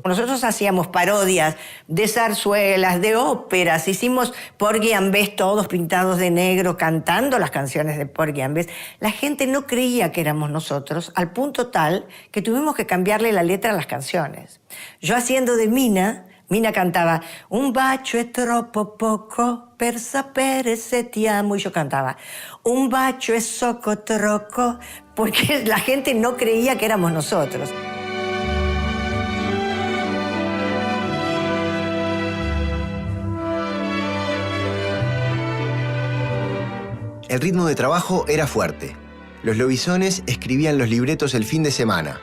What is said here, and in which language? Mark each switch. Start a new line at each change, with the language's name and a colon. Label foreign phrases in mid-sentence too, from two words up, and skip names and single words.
Spanish: Nosotros hacíamos parodias de zarzuelas, de óperas, hicimos Porgy and Bess todos pintados de negro cantando las canciones de Porgy and Bess. La gente no creía que éramos nosotros, al punto tal que tuvimos que cambiarle la letra a las canciones. Yo haciendo de Mina cantaba
Italian: un bacio è troppo poco per sapere se ti amo,
Spanish: y yo cantaba
Italian: un bacio è poco troppo,
Spanish: porque la gente no creía que éramos nosotros. El ritmo de trabajo era fuerte. Los lobisones escribían los libretos el fin de semana.